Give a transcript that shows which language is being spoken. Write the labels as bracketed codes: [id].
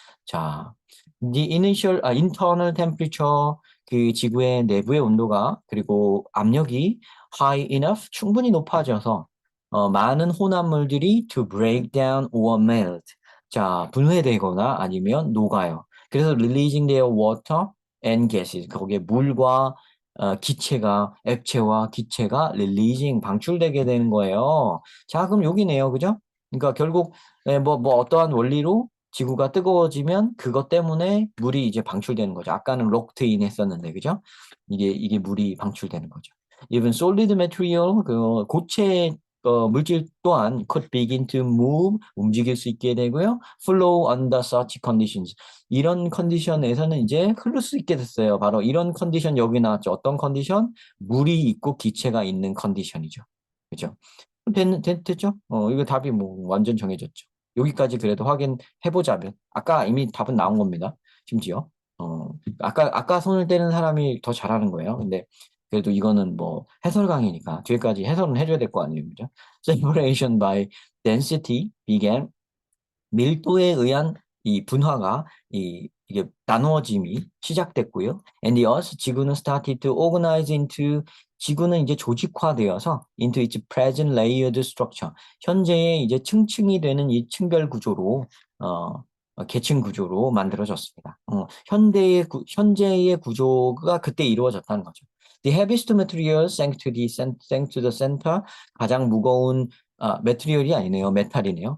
[ko] 자, internal temperature 그 지구의 내부의 온도가 그리고 압력이 [en] high enough [ko] 충분히 높아져서 많은 혼합물들이 [en] to break down or melt. [ko] 자, 분해되거나 아니면 녹아요. 그래서 [en] releasing their water and gases. [ko] 거기에 물과 기체가, 액체와 기체가 릴리징, 방출되게 되는 거예요. 자, 그럼 여기네요. 그죠? 그러니까 결국, 뭐 어떠한 원리로 지구가 뜨거워지면 그것 때문에 물이 이제 방출되는 거죠. 아까는 록트인 했었는데, 그죠? 이게 물이 방출되는 거죠. [en] Even solid material, [ko] 그 고체 물질 또한 [en] could begin to move, [ko] 움직일 수 있게 되고요. [en] Flow under such conditions. [ko] 이런 컨디션에서는 이제 흐를 수 있게 됐어요. 바로 이런 컨디션 여기 나왔죠. 어떤 컨디션? 물이 있고 기체가 있는 컨디션이죠. 그죠? 됐죠? 이거 답이 뭐 완전 정해졌죠. 여기까지 그래도 확인해보자면. 아까 이미 답은 나온 겁니다. 심지어. 아까 손을 떼는 사람이 더 잘하는 거예요. 근데 그래도 이거는 뭐 해설 강의니까 뒤에까지 해설은 해줘야 될 거 아니에요. 그죠? [en] Separation by density began [ko] 밀도에 의한 이 분화가 이게 나누어짐이 시작됐고요. [en] And the Earth 지구는 started to organize into [ko] 지구는 이제 조직화되어서 [en] into its present layered structure. [ko] 현재의 이제 층층이 되는 이 층별 구조로 계층 구조로 만들어졌습니다. 현재의 구조가 그때 이루어졌다는 거죠. [en] The heaviest material sank to the center. [ko] 가장 무거운 메테리얼이 아니네요. 메탈이네요.